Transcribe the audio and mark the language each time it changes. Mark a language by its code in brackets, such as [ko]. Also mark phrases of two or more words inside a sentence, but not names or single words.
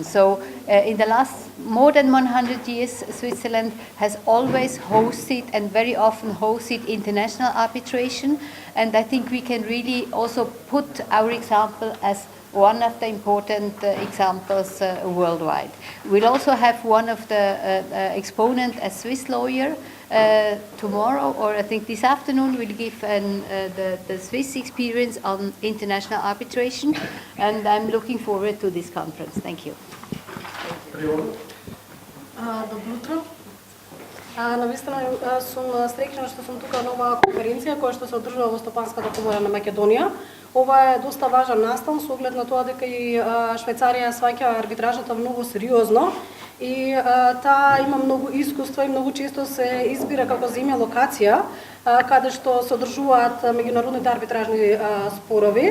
[en] So in the last more than 100 years, Switzerland has always hosted and very often hosted international arbitration, and I think we can really also put our example as one of the important examples worldwide. We'll also have one of the exponents, a Swiss lawyer, tomorrow, or I think this afternoon, will give the Swiss experience on international arbitration, and I'm looking forward to this conference. Thank you. [mk] Добро утро. Навистина сум среќна што сум тука на оваа конференција која што се одржува во Стопанската комора на Македонија. Ова е доста важен настан со оглед на тоа дека и Швајцарија сваќа арбитражата многу сериозно и таа има многу искуство и многу често се избира како земја локација каде што се одржуваат меѓународните арбитражни спорови.